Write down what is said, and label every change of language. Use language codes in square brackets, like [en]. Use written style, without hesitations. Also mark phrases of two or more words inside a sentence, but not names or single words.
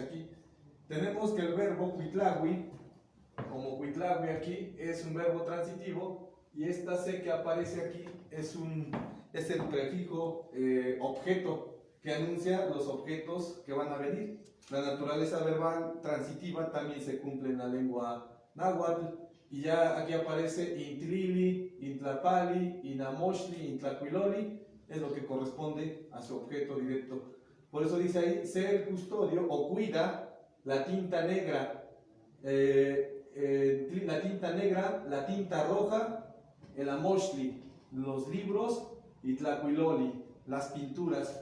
[es] Aquí tenemos que el verbo cuitlagui, como cuitlagui aquí, es un verbo transitivo, y esta C que aparece aquí es el prefijo objeto que anuncia los objetos que van a venir. La naturaleza verbal transitiva también se cumple en la lengua náhuatl, y ya aquí aparece [nah] intlili, intlapali, inamoxtli, intlacuiloli, [es] es lo que corresponde a su objeto directo. Por eso dice ahí, ser el custodio o cuida la tinta negra, la tinta roja, el amoxtli, los libros, y tlacuiloli, las pinturas.